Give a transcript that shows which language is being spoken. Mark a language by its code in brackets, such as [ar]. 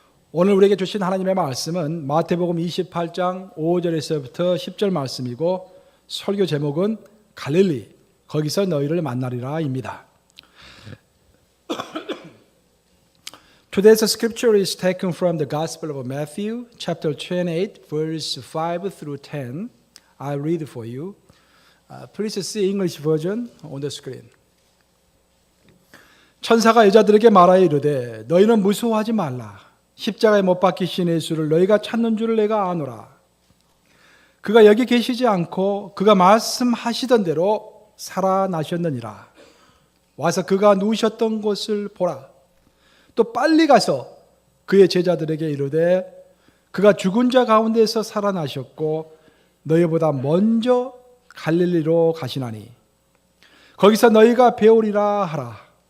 [ko] 오늘 우리에게 주신 하나님의 말씀은 마태복음 28장 5절에서부터 10절 말씀이고 설교 제목은 갈릴리 거기서 너희를 만나리라입니다. [en] Today's scripture is taken from the Gospel of Matthew, chapter 28, verse 5 through 10. I'll read for you. Please see English version on the screen. [ko] 천사가 여자들에게 말하여 이르되 너희는 무서워하지 말라. 십자가에 못 박히신 예수를 너희가 찾는 줄을 내가 아노라. 그가 여기 계시지 않고 그가 말씀하시던 대로 살아나셨느니라. 와서 그가 누우셨던 곳을 보라. 또 빨리 가서 그의 제자들에게 이르되 그가 죽은 자 가운데서 살아나셨고 너희보다 먼저 갈릴리로 가시나니 거기서 너희가 배우리라 하라.